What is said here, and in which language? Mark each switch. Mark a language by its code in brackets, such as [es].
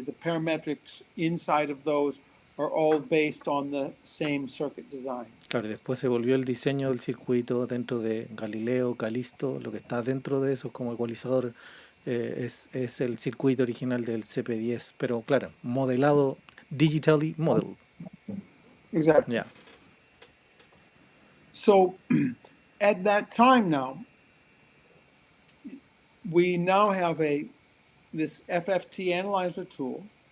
[en] The parametrics inside of those are all based on the same circuit design. [es] Claro, después se volvió el diseño del circuito dentro de Galileo, Callisto, lo que está dentro de eso como ecualizador es el circuito original del CP10, pero claro, modelado, [en] digitally modeled. Exactly. Yeah. So at that time now, we now have this FFT analyzer tool.